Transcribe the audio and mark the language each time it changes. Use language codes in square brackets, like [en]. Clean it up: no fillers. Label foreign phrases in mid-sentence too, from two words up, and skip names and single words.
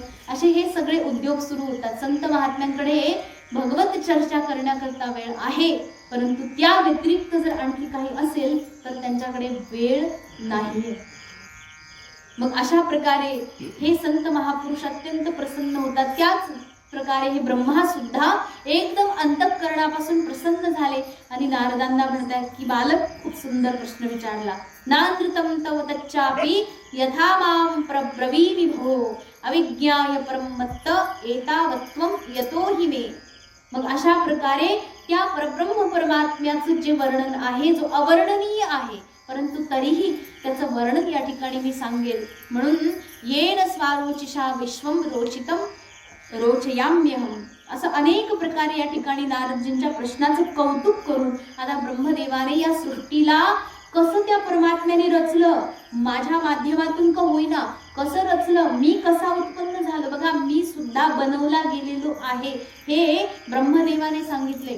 [mr] असे हे सगळे उद्योग सुरू होतात. संत महात्म्यांकडे भगवत चर्चा करण्याकरता वेळ आहे, परंतु त्या व्यतिरिक्त जर आणखी काही असेल तर त्यांच्याकडे वेळ नाही. मग अशा प्रकारे हे संत महापुरुष अत्यंत प्रसन्न होतात. त्याच प्रकारे हे ब्रह्मा सुद्धा एकदम अंतःकरणापासून प्रसन्न झाले आणि नारदांना म्हणतात की बालक, खूप सुंदर प्रश्न विचारला. [sa] नानृतं तव तच्चापि यथा मां प्रब्रवीमि भो अविज्ञाय परमत्त एतावत्वं यतो हि मे. [mr] मग अशा प्रकारे त्या परब्रह्म परमात्म्याचं जे वर्णन आहे, जो अवर्णनीय आहे, परंतु तरीही त्याचं वर्णन या ठिकाणी मी सांगेल. [sa] म्हणून येन स्वारोचिषा विश्वं रोचितं रोचयाम्यहम, [mr] असं अनेक प्रकारे या ठिकाणी नारदजींच्या प्रश्नाचं कौतुक करून आता ब्रह्मदेवाने या सृष्टीला कसं त्या परमात्म्याने रचलं, माझ्या माध्यमातून का होईना कसं रचलं, मी कसा उत्पन्न झालो, बघा मी सुद्धा बनवला गेलेलो आहे, हे ब्रह्मदेवाने सांगितले.